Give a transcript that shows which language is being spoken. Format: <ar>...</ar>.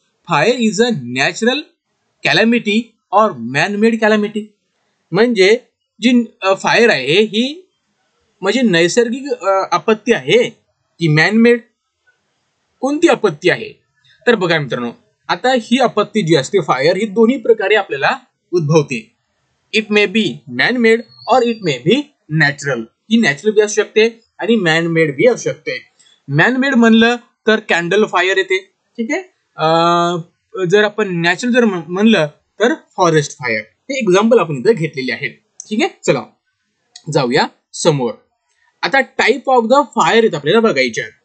<en>Fire is a natural calamity और man made calamity.</en> <mr>म्हणजे जी fire आहे ही म्हणजे नैसर्गिक आपत्ती आहे की मॅन मेड, कोणती आपत्ती आहे? तर बघा मित्रांनो, आता ही आपत्ती जी असते फायर, ही दोन्ही प्रकारे आपल्याला उद्भवते।</mr> <en>It may be man made और it may be natural.</en> <mr>He natural बी असू शकते आणि मॅन मेड बी असू शकते। मॅन मेड म्हणलं तर कॅन्डल फायर येते, ठीक आहे। जर आपण नॅचरल जर म्हणलं तर फॉरेस्ट फायर। हे एक्झाम्पल आपण इथं घेतलेले आहेत, ठीक आहे। चला जाऊया समोर। आता</mr> <en>type of the fire</en> <mr>आहेत आपल्याला बघायचे।</mr>